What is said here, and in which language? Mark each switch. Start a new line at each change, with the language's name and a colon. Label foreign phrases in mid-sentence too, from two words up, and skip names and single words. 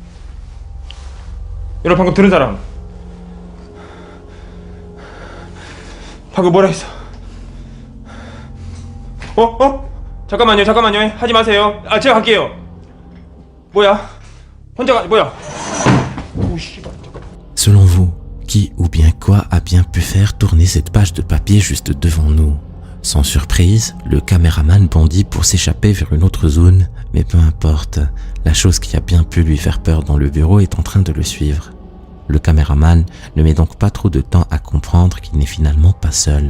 Korean: 여러분 방금 들은 사람 방금 뭐라 했어? 잠깐만요 하지 마세요. 아 제가 갈게요. 뭐야? 혼자 가 뭐야? 오 씨발.
French: Selon vous, qui ou bien quoi a bien pu faire tourner cette page de papier juste devant nous? Sans surprise, le caméraman bondit pour s'échapper vers une autre zone, mais peu importe, la chose qui a bien pu lui faire peur dans le bureau est en train de le suivre. Le caméraman ne met donc pas trop de temps à comprendre qu'il n'est finalement pas seul.